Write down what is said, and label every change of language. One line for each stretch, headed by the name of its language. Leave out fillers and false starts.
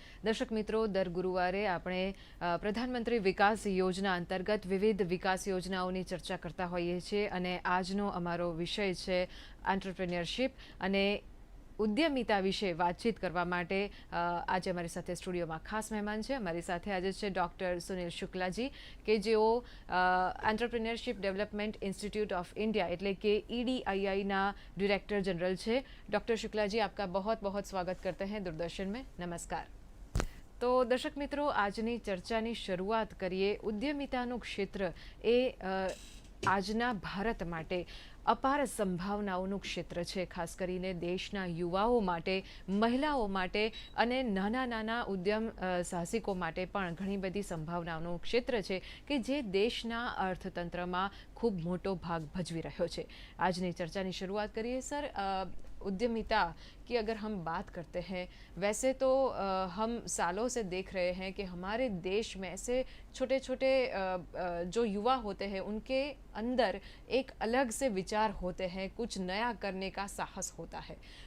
Gujarati: દર્શક મિત્રો, દર ગુરુવારે આપણે પ્રધાનમંત્રી વિકાસ યોજના અંતર્ગત વિવિધ વિકાસ યોજનાઓની ચર્ચા કરતા હોઈએ છીએ અને આજનો અમારો વિષય છે એન્ટરપ્રેન્યોરશિપ અને ઉદ્યમિતા વિશે વાતચીત કરવા માટે આજે અમારી સાથે સ્ટુડિયોમાં ખાસ મહેમાન છે. અમારી સાથે આજે છે ડૉક્ટર સુનિલ શુક્લાજી કે જેઓ entrepreneurship development institute of India એટલે કે EDII डायरेक्टर जनरल છે.
Hindi: डॉक्टर शुक्ला जी, आपका बहुत बहुत स्वागत करते हैं दूरदर्शन में. नमस्कार.
Gujarati: તો દર્શક મિત્રો, આજની ચર્ચાની શરૂઆત કરીએ. ઉદ્યમિતાનું ક્ષેત્ર એ આજના ભારત માટે અપાર સંભાવનાઓનું ક્ષેત્ર છે, ખાસ કરીને દેશના યુવાઓ માટે, મહિલાઓ માટે અને નાના નાના ઉદ્યમ સાહસિકો માટે પણ ઘણી બધી સંભાવનાઓનું ક્ષેત્ર છે કે જે દેશના અર્થતંત્રમાં ખૂબ મોટો ભાગ ભજવી રહ્યો છે. આજની ચર્ચાની શરૂઆત કરીએ.
Hindi: सर, उद्यमिता की अगर हम बात करते हैं, वैसे तो हम सालों से देख रहे हैं कि हमारे देश में ऐसे छोटे छोटे जो युवा होते हैं उनके अंदर एक अलग से विचार होते हैं, कुछ नया करने का साहस होता है.